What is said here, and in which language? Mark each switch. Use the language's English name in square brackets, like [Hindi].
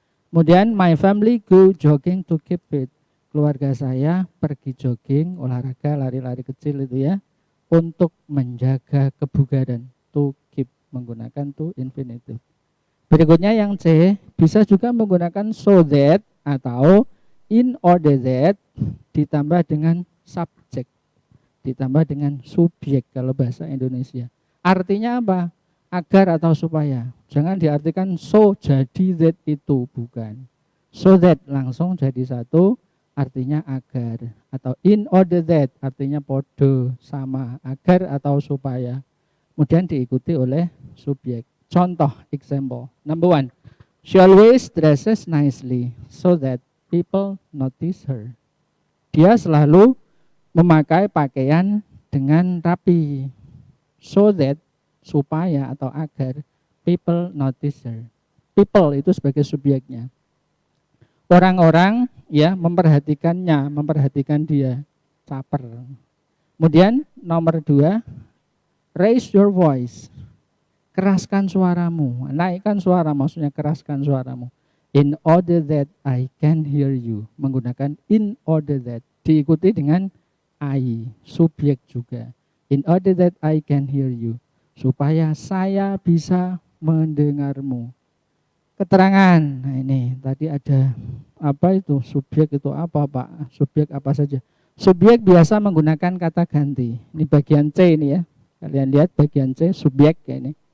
[Indonesian] Kemudian [English] my family go jogging to keep fit. [Indonesian] Keluarga saya pergi jogging, olahraga, lari-lari kecil itu ya, untuk menjaga kebugaran. To keep, menggunakan to infinitive. Berikutnya yang C, bisa juga menggunakan so that atau in order that ditambah dengan subject, ditambah dengan subjek kalau bahasa Indonesia. Artinya apa? Agar atau supaya. Jangan diartikan so jadi that itu, bukan. So that langsung jadi satu, artinya agar. Atau in order that artinya podo, sama, agar atau supaya. Kemudian diikuti oleh subjek. Contoh, example. [English] Number 1, she always dresses nicely so that people notice her. [Indonesian] Dia selalu memakai pakaian dengan rapi. [English] So that, [Indonesian] supaya atau agar [English] people notice her. [Indonesian] People itu sebagai subjeknya. Orang-orang ya memperhatikannya, memperhatikan dia. caper. Kemudian nomor 2, [English] raise your voice. [Indonesian] Keraskan suaramu, naikkan suara, maksudnya keraskan suaramu. [English] In order that I can hear you. [Indonesian] Menggunakan [English] in order that. [Indonesian] Diikuti dengan I, subjek juga. [English] In order that I can hear you. [Indonesian] Supaya saya bisa mendengarmu. Keterangan, nah ini tadi ada apa itu, subjek itu apa Pak? Subjek apa saja? Subjek biasa menggunakan kata ganti. Ini bagian C ini ya. Kalian lihat bagian C, subjek ya ini.